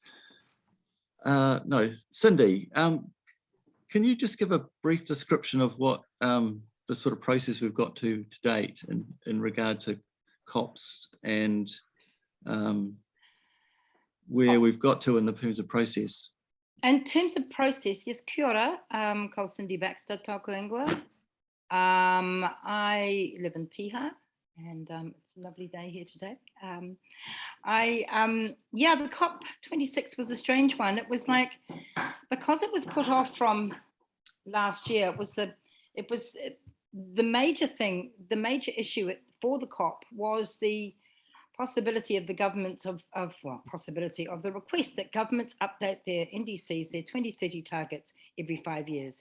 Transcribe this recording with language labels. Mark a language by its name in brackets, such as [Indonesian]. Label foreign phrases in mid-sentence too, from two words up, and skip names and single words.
[English] No, Cindy, can you just give a brief description of what the sort of process we've got to date in regard to COPs and where we've got to in the terms of process? In terms of process, yes, [Māori] kia ora, ko Cindy Baxter, tōku ingoa. [English] I live in Piha, and it's a lovely day here today. Yeah, the COP26 was a strange one. It was like, because it was put off from last year, it was the major thing, the major issue for the COP was the possibility of the governments possibility of the request that governments update their NDCs, their 2030 targets every 5 years.